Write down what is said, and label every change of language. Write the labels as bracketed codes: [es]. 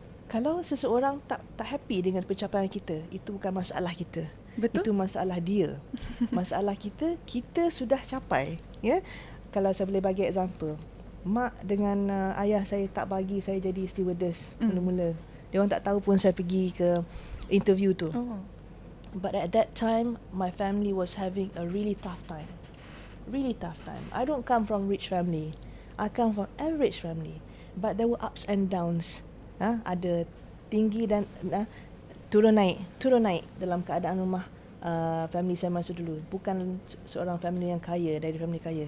[ms] Kalau seseorang tak happy dengan pencapaian kita, itu bukan masalah kita. Betul. Itu masalah dia. Masalah kita sudah capai, ya. Kalau saya boleh bagi example, mak dengan ayah saya tak bagi saya jadi stewardess mula-mula. Dia orang tak tahu pun saya pergi ke interview tu. [en] But at that time, my family was having a really tough time. Really tough time. I don't come from rich family. I come from average family. But there were ups and downs. [ms] Ada tinggi dan turun naik dalam keadaan rumah family saya masa dulu. Bukan seorang family yang kaya, dari family kaya.